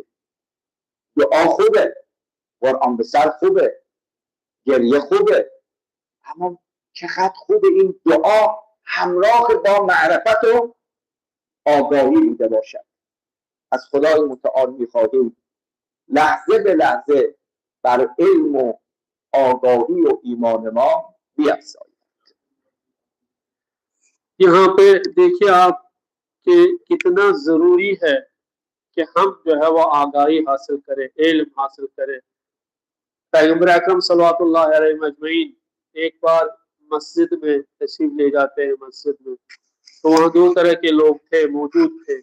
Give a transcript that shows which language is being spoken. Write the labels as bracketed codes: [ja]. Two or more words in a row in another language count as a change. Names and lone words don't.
[fa] دعا خوبه، قرآن به سر خوبه، گریه خوبه، اما چقدر خوبه این دعا همراه با معرفت و آگاهی بوده باشد. از خدای متعال میخواهیم لحظه به لحظه بر علم و آگاهی و ایمان ما بیفزاید. [ur] یہاں پہ دیکھیے آپ کہ کتنا ضروری ہے کہ ہم جو ہے وہ آگاہی حاصل کریں، علم حاصل کریں۔ پیغمبر اکرم [ar] صلوات اللہ علیہ مجمعین [ur] ایک بار مسجد میں تشریف لے جاتے ہیں، مسجد میں تو وہاں دو طرح کے لوگ تھے، موجود تھے۔